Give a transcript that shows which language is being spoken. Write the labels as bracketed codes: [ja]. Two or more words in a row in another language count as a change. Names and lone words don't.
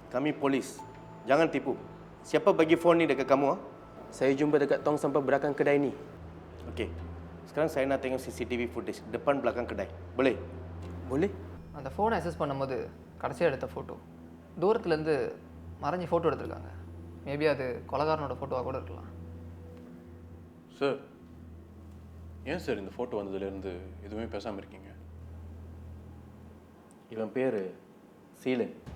[ms] Kami polis. Jangan tipu. Siapa bagi phone ni dekat kamu? Saya jumpa dekat tong sampah belakang kedai ni. Okey. Sekarang saya nak tengok [en] CCTV footage [ms] depan belakang kedai. Boleh? Boleh? [ta] அந்த ஃபோனை அக்சஸ் பண்ணும்போது கடைசியாக எடுத்த ஃபோட்டோ தூரத்துலேருந்து மறைஞ்சி ஃபோட்டோ எடுத்திருக்காங்க. மேபி அது கொலகாரனோட ஃபோட்டோவாக கூட இருக்கலாம். சார் ஏன் சார் இந்த ஃபோட்டோ வந்ததுலேருந்து எதுவுமே பேசாமல் இருக்கீங்க? இவன் பேர் சீலன்.